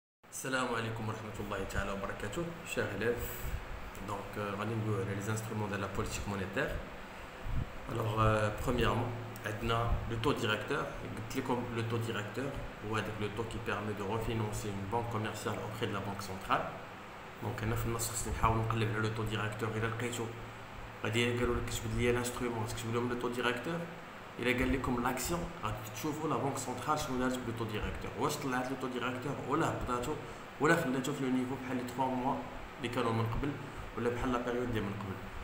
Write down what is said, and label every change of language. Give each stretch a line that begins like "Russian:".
Arabic: السلام عليكم ورحمة الله تعالى وبركاته.
French: Chers élèves,
Arabic: غادي ندويو على
French: les instruments de la politique monétaire. Alors premièrement,
Arabic: عندنا
French: le taux directeur.
Arabic: قلت لكم
French: le taux directeur
Arabic: هو هذاك
French: le taux qui permet de refinancer une banque commerciale auprès de la banque centrale.
Arabic: دونك انا في النص خصني نحاول نقلب على le taux directeur. إلا لقيتو غادي قالوا لك كتبد لي l'instrument تكتب لهم le taux directeur. إلا قال لكم لاكسيون غادي تشوفوا لا بنك سنترال شنو دارت بلو تو ديريكتور، واش طلعت لو تو ديريكتور ولا هبطاتو ولا خلاتو في لو نيفو بحال لي 3 موا اللي كانوا من قبل ولا بحال لا بيريود اللي من قبل.